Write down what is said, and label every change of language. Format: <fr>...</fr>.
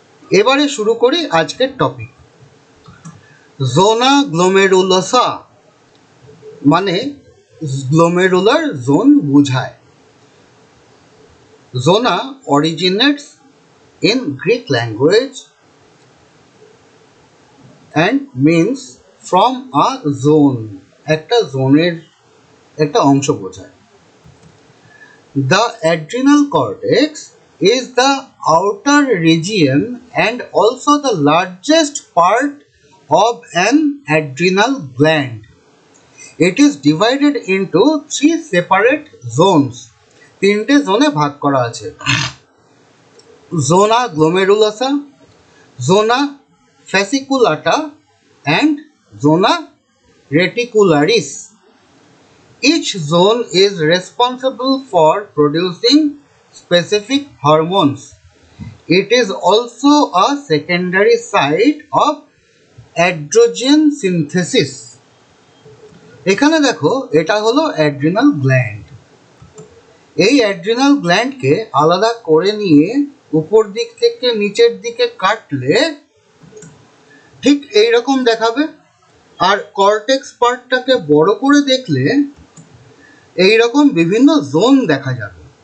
<bn>এবারে শুরু করি আজকের টপিক। জোনা গ্লোমেরুলোসা মানে গ্লোমেরুলার জোন বোঝায়।</bn> <en>zona originates in Greek language and means from a zone,</en> <bn>একটা জোনের একটা অংশ বোঝায়।</bn> <en>The adrenal cortex is the outer region and also the largest part of an adrenal gland. It is divided into 3 separate zones.</en> <bn>3টে জোনে ভাগ করা আছে। Zona glomerulosa, zona fasciculata and zona reticularis.</bn> <en>Each zone is responsible for producing specific hormones. It is also a secondary site of androgen synthesis.</en> <bn>এখানে দেখো এটা হলো adrenal gland. এই অ্যাড্রিনাল গ্ল্যান্ডকে আলাদা করে নিয়ে উপর দিক থেকে নিচের দিকে কাটলে ঠিক এইরকম দেখাবে, আর কর্টেক্স পার্টটাকে বড় করে দেখলে এইরকম বিভিন্ন জোন দেখা যাবে।</bn>